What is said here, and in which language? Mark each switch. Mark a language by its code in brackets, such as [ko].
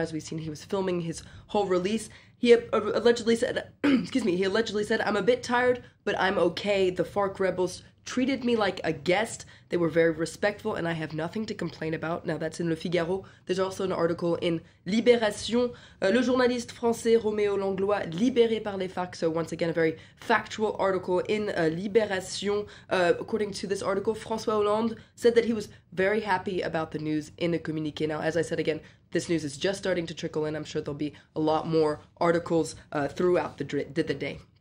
[en] As we've seen, he was filming his whole release. He allegedly said, I'm a bit tired, but I'm okay. The FARC rebels treated me like a guest. They were very respectful, and I have nothing to complain about. Now, that's in Le Figaro. There's also an article in Libération. [fr] Le journaliste français Romeo Langlois, libéré par les FARC. [en] So, once again, a very factual article in Libération. According to this article, François Hollande said that he was very happy about the news in a communiqué. Now, as I said again, this news is just starting to trickle in. I'm sure there'll be a lot more articles throughout the day.